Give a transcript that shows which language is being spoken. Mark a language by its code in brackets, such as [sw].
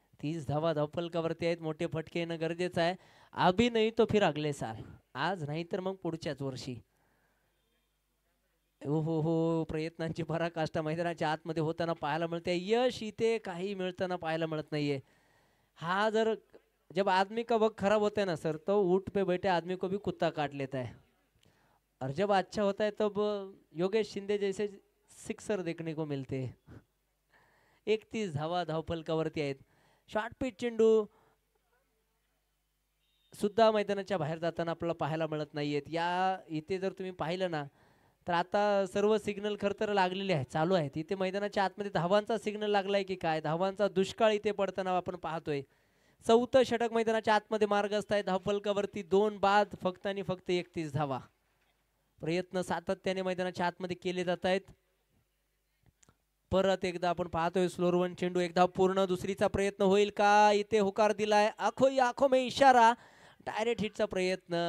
[mr] 30 धावा धावफलकावरती आहेत. मोठे फटके येणं गरजेचं आहे. [hi] अभी नाही तो फिर अगले साल, [mr] आज नाही तर मग पुढच्याच वर्षी. हो प्रयत्नांची पराकाष्ठा मैदानाच्या आतमध्ये होताना पाहायला मिळते. यश इथे काही मिळताना पाहायला मिळत नाहीये. हा जर [hi] जब आदमी का वक्त खराब होता है ना सर, तो ऊँट पे बैठे आदमी को भी कुत्ता काट लेता है. और जब अच्छा होता है तब योगेश शिंदे जैसे सिक्सर देखने को मिलते हैं. [mr] 31 धावा धावफलकावरती आहेत. शॉर्ट पिच चेंडू सुद्धा मैदानाच्या बाहेर जाताना आपल्याला पाहायला मिळत नाहीयेत. या इथे जर तुम्ही पाहिलं ना तर आता सर्व सिग्नल खरं तर लागलेले आहेत, चालू आहेत. इथे मैदानाच्या आतमध्ये धावांचा सिग्नल लागलाय की काय, धावांचा दुष्काळ इथे पडताना आपण पाहतोय. चौथं षटक मैदानाच्या आतमध्ये मार्गस्थ आहे. धावफलकावरती 2 बाद, फक्त आणि फक्त 31 धावा. प्रयत्न सातत्याने मैदानाच्या आतमध्ये केले जात आहेत. परत एकदा आपण पाहतोय स्लोअर वन चेंडू, एकदा पूर्ण, दुसरीचा प्रयत्न होईल का? इथे होकार दिलाय, [hi] आखो में इशारा, [mr] डायरेक्ट हिटचा प्रयत्न.